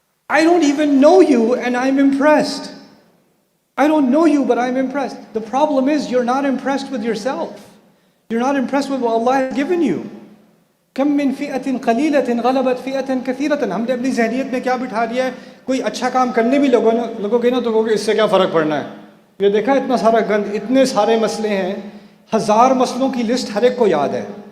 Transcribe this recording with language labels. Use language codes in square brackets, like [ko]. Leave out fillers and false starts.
[en] I don't even know you and I'm impressed. I don't know you but I'm impressed. The problem is you're not impressed with yourself. You're not impressed with what Allah has given you. [ar] كم من فئة قليلة غلبت فئة كثيرة. [ur] ہم نے اپنی ذہنیت میں کیا بٹھا دیا ہے؟ کوئی اچھا کام کرنے بھی لگو گے نا تو اس سے کیا فرق پڑنا ہے؟ یہ دیکھا اتنا سارا گند، اتنے سارے مسئلے ہیں، 1000 مسئلوں کی لسٹ ہر ایک کو یاد ہے.